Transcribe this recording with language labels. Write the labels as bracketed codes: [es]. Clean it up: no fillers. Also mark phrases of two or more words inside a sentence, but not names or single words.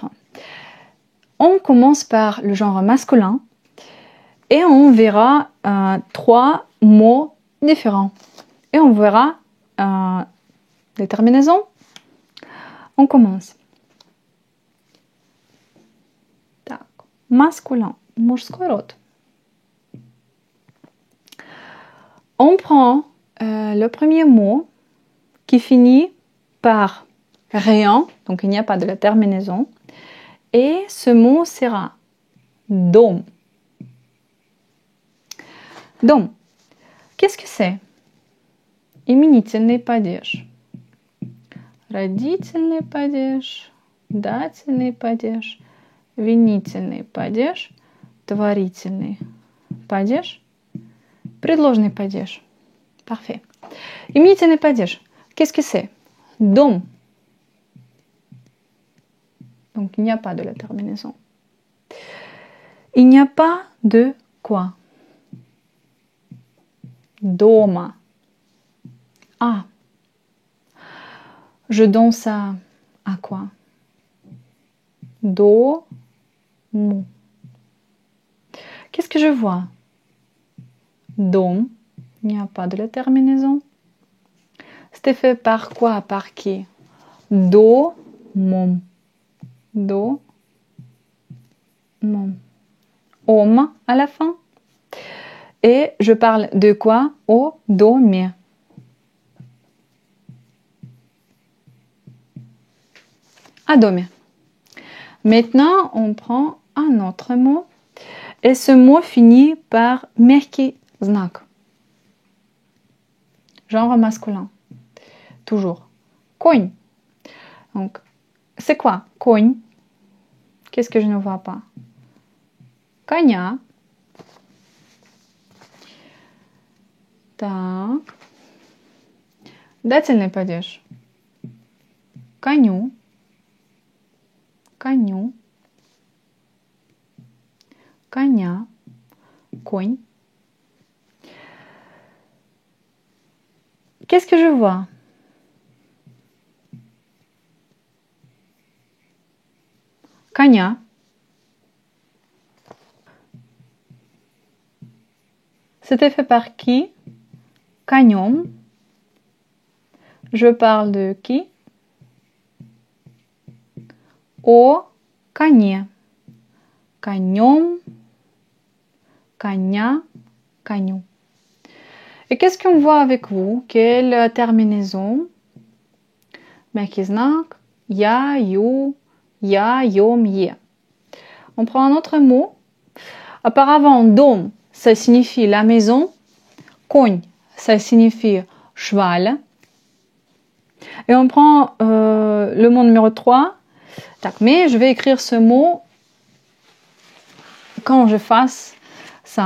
[fr] On commence par le genre masculin et on verra trois mots différents. Et on verra les terminaisons. On commence. Так. Masculin, [ru] мужской род. [fr] On prend le premier mot qui finit par rien, donc il n'y a pas de la terminaison. Et ce mot sera dom. Dom. Qu'est-ce que c'est? [ru] Именительный падеж. Родительный падеж. Дательный падеж. Винительный падеж. Творительный падеж. Предложный падеж. Parfait. Именительный падеж. [fr] Qu'est-ce que c'est? Dom. Donc, il n'y a pas de la terminaison. Il n'y a pas de quoi? [ru] Дома. Ah. [fr] Je danse à quoi? [ru] Do, mu. [fr] Qu'est-ce que je vois? Dom. Il n'y a pas de la terminaison. C'était fait par quoi? Par qui? [ru] Do, mom. Do, mom. [fr] Om à la fin. Et je parle de quoi? [ru] Au doме. À doме. [fr] Maintenant, on prend un autre mot. Et ce mot finit par [ru] мягкий знак. [fr] Genre masculin. Toujours. Конь. Donc, c'est quoi? Конь. Qu'est-ce que je ne vois pas? [ru] Коня. Так. Дательный падеж. Коню. Коню. Коня. Конь. [fr] Qu'est-ce que je vois? [ru] Коня. [fr] C'était fait par qui? Конем. Je parle de qui? [ru] О коне. Конем. Коня. Коню. [fr] Et qu'est-ce qu'on voit avec vous? Quelle terminaison? [ru] Мягкий знак. Я, ю, я, йом, е. [fr] On prend un autre mot. Auparavant, dom, ça signifie la maison. Конь, ça signifie cheval. Et on prend le mot numéro 3. Mais je vais écrire ce mot quand je fasse ça.